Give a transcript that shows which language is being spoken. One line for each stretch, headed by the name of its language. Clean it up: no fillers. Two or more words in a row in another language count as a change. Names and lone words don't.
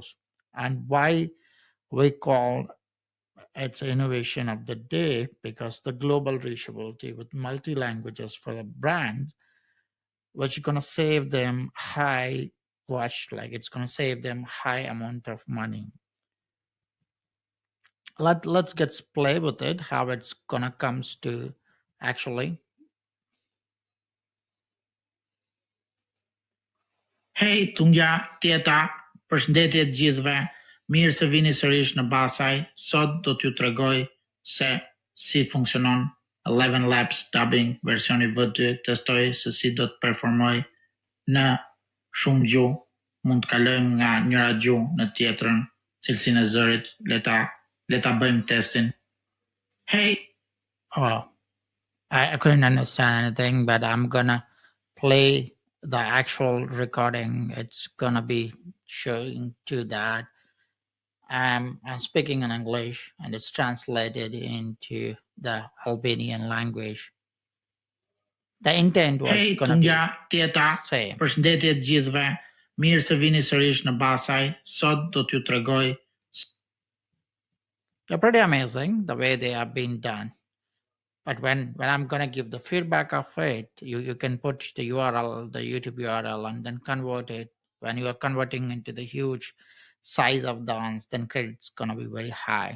English: And why we call it's innovation of the day, because the global reachability with multi languages for the brand, which is gonna save them high watch, like it's gonna save them high amount of money. Let's get play with it, how it's gonna comes to actually.
Albanian: Hey, Tungja, Tjeta, përshëndetje të gjithëve. Mirë se vini sërish në BazAI. Sot do t'ju tregoj se si funksionon ElevenLabs Dubbing versioni V2. Testoj se si do të performoj në shumë gjuhë. Mund të kalojmë nga njëra gjuhë në tjetrën, cilësinë e zërit. Le ta bëjmë testin.
English: Hey, Oh, I couldn't understand anything, but I'm gonna play the actual recording. It's gonna be showing to that. I'm speaking in English and it's translated into the Albanian language. The intent was hey, gonna be Tunja, Tjeta, same.
Albanian: përshëndetje të gjithëve. Mirë se vini sërish në BazAI. Sot do t'ju tregoj
English: They're pretty amazing the way they have been done. But when I'm gonna give the feedback of it, you can put the URL, the YouTube URL, and then convert it. When you are converting into the huge size of dance, then credit's gonna be very high.